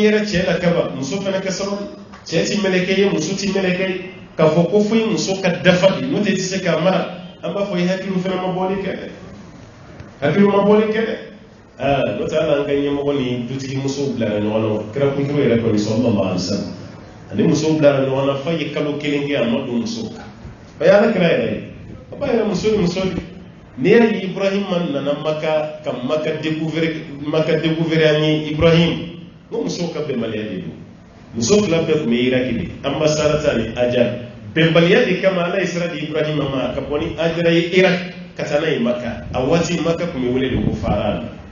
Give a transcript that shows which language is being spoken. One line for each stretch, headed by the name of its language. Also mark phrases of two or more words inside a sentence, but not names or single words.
Bambara: yɛrɛ cɛ la kaba muso fana ka sabali cɛ ti mɛlɛkɛ ye muso ti mɛlɛkɛ ye k'a fɔ ko foyi muso ka dafa de n'o tɛ ti se k'a mara an b'a fɔ i hakiliw fana ma bɔli kɛ dɛ hakiliw ma bɔli kɛ dɛ n'o tɛ hali an ka ɲɛmɔgɔ ni dutigi musow bilara ɲɔgɔn na kira kuntigi yɛrɛ kɔni
Arabic: صلى الله عليه وسلم
Bambara: ani musow bilara ɲɔgɔn na f'a ye kalo kelen kɛ a ma don muso kan o ye ala kira yɛrɛ ye a b'a yɛrɛ muso ni muso de n'i y'a ye Ibrahima nana maka ka maka découvrir an ye Ibrahim ngo muso ka bɛnbaliya de don muso fila bɛɛ tun bɛ Iraki de an ba Sarata ni Ajar bɛnbaliya de kama ala ye sira di Ibrahima ma ka bɔ ni Ajara ye Iraki ka taa n'a ye Maka a waati Maka tun bɛ wele de ko Faran